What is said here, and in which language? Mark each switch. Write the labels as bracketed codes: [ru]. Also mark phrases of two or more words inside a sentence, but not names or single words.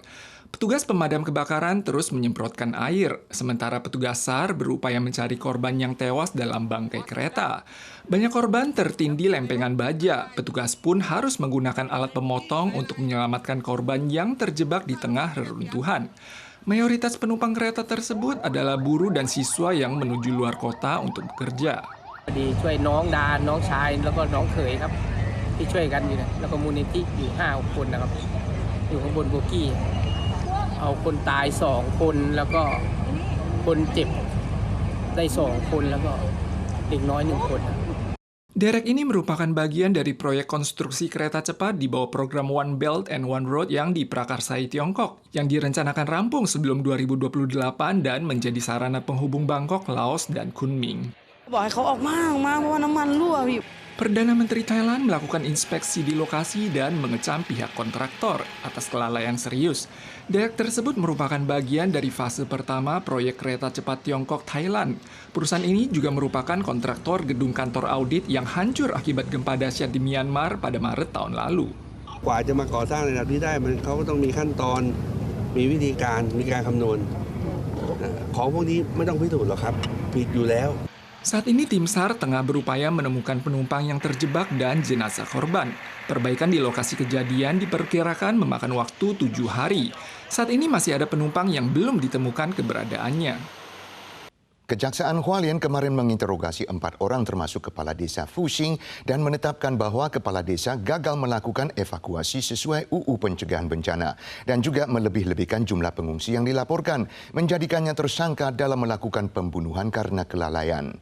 [id] Petugas pemadam kebakaran terus menyemprotkan air, sementara petugas SAR berupaya mencari korban yang tewas dalam bangkai kereta. Banyak korban tertindih lempengan baja, petugas pun harus menggunakan alat pemotong untuk menyelamatkan korban yang terjebak di tengah reruntuhan. Mayoritas penumpang kereta tersebut adalah buruh dan siswa yang menuju luar kota untuk bekerja. [th] ช่วยน้องดาน้องชายแล้วก็น้องเขยครับที่ช่วยกันอยู่นะแล้วก็มูลนิธิอยู่5-6 คนนะครับอยู่ข้างบนโบกี้เอาคนตาย2 คนแล้วก็คนเจ็บได้2 คนแล้วก็เด็กน้อย1 คน [id] Derek ini merupakan bagian dari proyek konstruksi kereta cepat di bawah program One Belt and One Road yang diprakarsai Tiongkok, yang direncanakan rampung sebelum 2028 dan menjadi sarana penghubung Bangkok, Laos, dan Kunming. Perdana Menteri Thailand melakukan inspeksi di lokasi dan mengecam pihak kontraktor atas kelalaian serius. Derek tersebut merupakan bagian dari fase pertama proyek kereta cepat Tiongkok Thailand. Perusahaan ini juga merupakan kontraktor gedung kantor audit yang hancur akibat gempa dahsyat di Myanmar pada Maret tahun lalu. [th] กว่าจะมาก่อสร้างในระดับนี้ได้เขาก็ต้องมีขั้นตอนมีวิธีการมีการคำนวณของพวกนี้ไม่ต้องพิสูจน์หรอกครับผิดอยู่แล้ว [id] Saat ini tim SAR tengah berupaya menemukan penumpang yang terjebak dan jenazah korban. Perbaikan di lokasi kejadian diperkirakan memakan waktu 7 hari. Saat ini masih ada penumpang yang belum ditemukan keberadaannya. Kejaksaan Hualien kemarin menginterogasi 4 orang termasuk Kepala Desa Fuxing dan menetapkan bahwa Kepala Desa gagal melakukan evakuasi sesuai UU Pencegahan Bencana dan juga melebih-lebihkan jumlah pengungsi yang dilaporkan, menjadikannya tersangka dalam melakukan pembunuhan karena kelalaian.